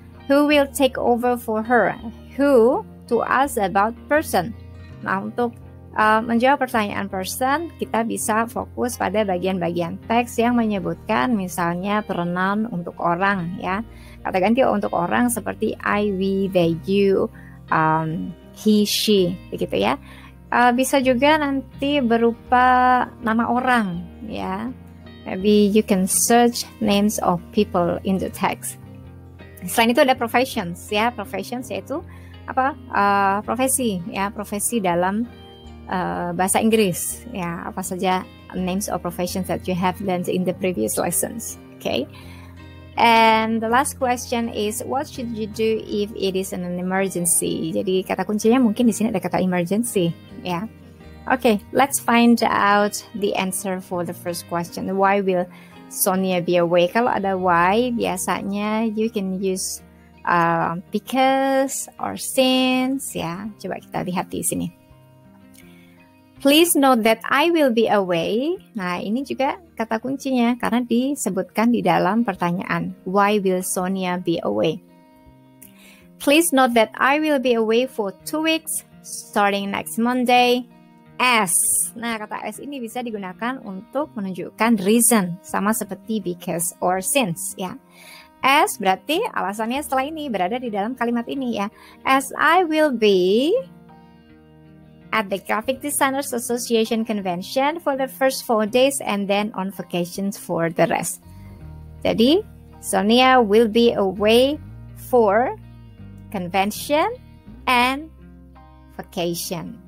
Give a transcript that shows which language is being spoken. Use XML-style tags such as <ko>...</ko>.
<en>Who will take over for her? Who to ask about person.</en> <id>Nah, untuk menjawab pertanyaan person, kita bisa fokus pada bagian-bagian teks yang menyebutkan misalnya pronoun untuk orang ya. Kata ganti untuk orang seperti I, we, they, you, he, she, begitu ya. Bisa juga nanti berupa nama orang ya.</id> <en>Maybe you can search names of people in the text.</en> <id>Selain itu ada professions ya. Professions yaitu profesi ya, profesi dalam bahasa Inggris ya, apa saja</id> <en>names or professions that you have learned in the previous lessons. Okay, and the last question is what should you do if it is an emergency?</en> <id>Jadi kata kuncinya mungkin di sini ada kata emergency ya.</id> <en>Okay, let's find out the answer for the first question. Why will Sonia be away?</en> <id>Kalau ada why, biasanya</id> <en>you can use because or since ya.</en> <id>Coba kita lihat di sini.</id> <en>Please note that I will be away.</en> <id>Nah, ini juga kata kuncinya karena disebutkan di dalam pertanyaan.</id> <en>Why will Sonia be away? Please note that I will be away for 2 weeks starting next Monday.</en> <id>As. Nah, kata as ini bisa digunakan untuk menunjukkan reason, sama seperti</id> <en>because or since</en> <id>ya. As berarti alasannya setelah ini berada di dalam kalimat ini ya.</id> <en>As I will be at the Graphic Designers Association convention for the first 4 days and then on vacations for the rest. Jadi, Sonia will be away for convention and vacation.</en>